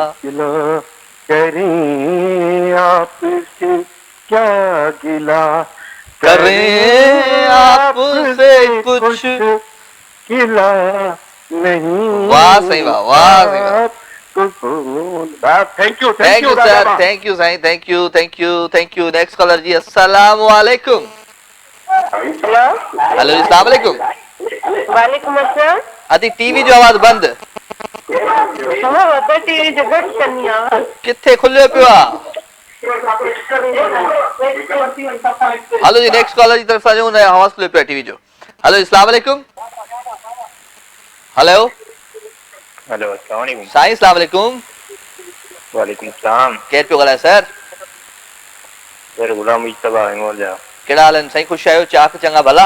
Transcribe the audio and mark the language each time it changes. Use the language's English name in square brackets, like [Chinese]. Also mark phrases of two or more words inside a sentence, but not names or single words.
[Urdu] کریں، آپ سے کیا گلہ کریں، آپ سے کچھ گلہ نہیں. واہ صحیح واہ واہ صحیح واہ. [English] thank you sir thank you साईं thank you thank you thank you. next caller [Sindhi] जी [Arabic] السلام علیکم. [Sindhi] हेलो हेलो जी [Arabic] السلام علیکم. وعلیکم السلام. [Sindhi] अदी टीवी जो आवाज बंद। टीवी जो घटि कंदी आहियां। किथे खुलियो पियो आहे? हेलो जी [English] next caller [Sindhi] जी तरफ सां आवाज खुलियो पियो आहे टीवी जो। हेलो जी [Arabic] السلام علیکم. [Sindhi] हेलो हेलो [Arabic] السلام علیکم. [Sindhi] साईं [Arabic] السلام علیکم. وعلیکم سلام. [Sindhi] केरु पियो ॻाल्हाए सर? सर गुलाम मुस्तफा हिंगोल जा। कहिड़ा हाल आहिनि साईं? ख़ुशि आहियो? चाक चङा भला?